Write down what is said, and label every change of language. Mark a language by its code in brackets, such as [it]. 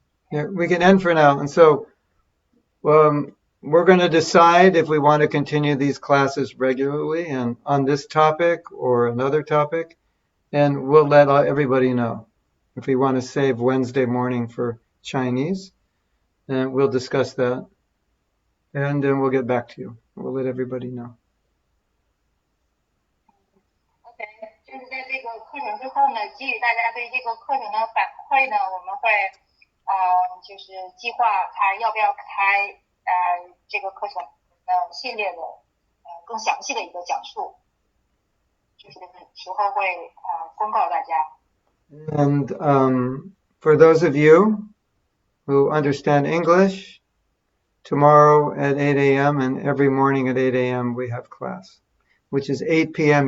[en] Yeah, we can end for now. And so we're going to decide if we want to continue these classes regularly and on this topic or another topic. And we'll let everybody know if we want to save Wednesday morning for Chinese. And we'll discuss that. And then we'll get back to you. We'll let everybody know. [zh] OK， 就是在这个课程之后呢，给予大家对这个课程的反馈呢，我们会就是计划看要不要开这个课程系列的更详细的一个讲述，就是时候会公告大家。 [en] And for those of you who understand English, tomorrow at 8 a.m. and every morning at 8 a.m. we have class, which is 8 p.m.